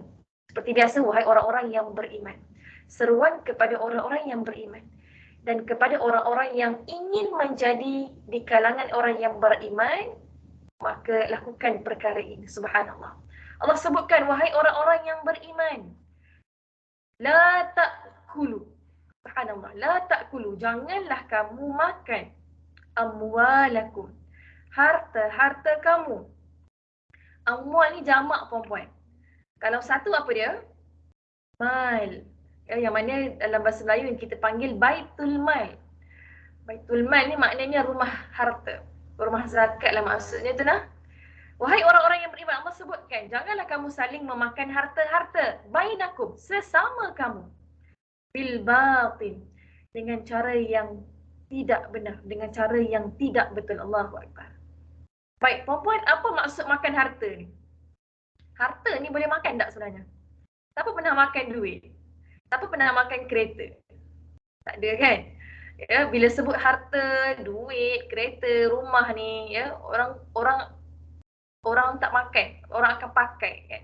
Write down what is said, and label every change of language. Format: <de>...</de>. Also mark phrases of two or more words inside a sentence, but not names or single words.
<ms>Seperti biasa, wahai orang-orang yang beriman. Seruan kepada orang-orang yang beriman dan kepada orang-orang yang ingin menjadi di kalangan orang yang beriman, maka lakukan perkara ini. Subhanallah. Allah sebutkan, wahai orang-orang yang beriman,</ms> <ar>la ta'kulu. Subhanallah. La ta'kulu.</ar> <ms>Janganlah kamu makan amwalakum. Harta kamu. Amwal ni jamak, perempuan. Kalau satu apa dia? Mal. Ya, yang mana dalam bahasa Melayu yang kita panggil</ms> <ar>baitul mal. Baitul mal</ar> <ms>ni maknanya rumah harta. Rumah zakat lah maksudnya tu nah. Wahai orang-orang yang beriman, Allah sebutkan, janganlah kamu saling memakan harta-harta bainakum, sesama kamu,</ms> <ar>bil batil,</ar> <ms>dengan cara yang tidak benar, dengan cara yang tidak betul.</ms> <ar>Allahu Akbar.</ar> <ms>Baik, perempuan, apa maksud makan harta ni? Harta ni boleh makan tak sebenarnya? Siapa pernah makan duit? Siapa pernah makan kereta? Tak ada kan? Ya, bila sebut harta, duit, kereta, rumah ni, ya, orang tak makan, orang akan pakai, kan?</ms>